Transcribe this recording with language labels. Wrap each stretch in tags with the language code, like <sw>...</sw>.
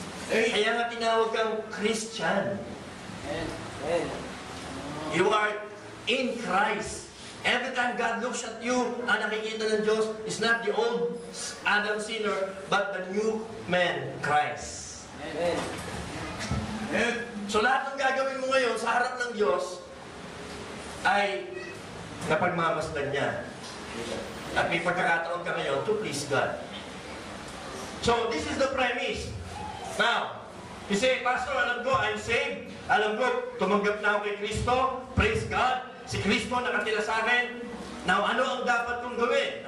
<tl>Kaya nga tinawag kang Christian.</tl> <en>Amen. You are in Christ. Every time God looks at you,</en> <tl>ang nakikita ng Diyos</tl> <en>is not the old Adam sinner, but the new man, Christ. Amen.</en> <tl>So lahat ng gagawin mo ngayon sa harap ng Diyos ay napagmamasdan niya. At may pagkakataon ka ngayon</tl> <en>to please God. So, this is the premise. Now, you say, Pastor,</en> <tl>alam ko,</tl> <en>I'm saved.</en> <tl>Alam ko, tumanggap na ako kay Kristo.</tl> <en>Praise God.</en> <tl>Si Kristo nakatira sa akin. Now, ano ang dapat kong gawin?</tl>